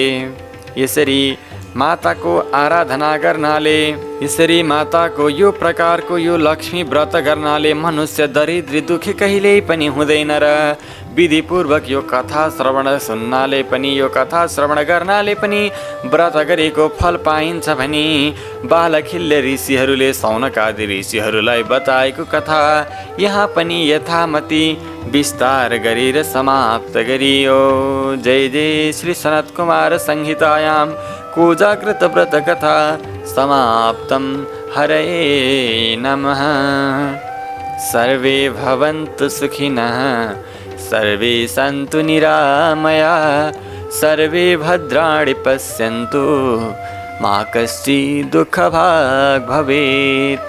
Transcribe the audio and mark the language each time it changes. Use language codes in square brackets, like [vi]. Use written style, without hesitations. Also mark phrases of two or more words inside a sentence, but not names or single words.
[ne] यसरी माताको आराधना गर्नाले, यसरी माताको यो प्रकारको यो लक्ष्मी व्रत गर्नाले मनुष्य दरिद्र दुखी कहिल्यै पनि हुँदैन र विधिपूर्वक यो कथा श्रवण सुन्नाले पनि, यो कथा श्रवण गर्नाले पनि व्रत गरेको फल पाइन्छ भनी बालखिल्य ऋषिहरूले सौनकादि ऋषिहरूलाई बताएको कथा यहाँ पनि यथामति विस्तार गरेर समाप्त गरियो। [sa] जय जय श्री सनत कुमार संहितायां कोजाग्रत व्रत कथा समाप्तम। हरये नमः। सर्वे भवन्तु सुखिनः, सर्वे सन्तु निरामया, सर्वे भद्राणि पश्यन्तु, मा कश्चित् दुःखभाग् भवेत्।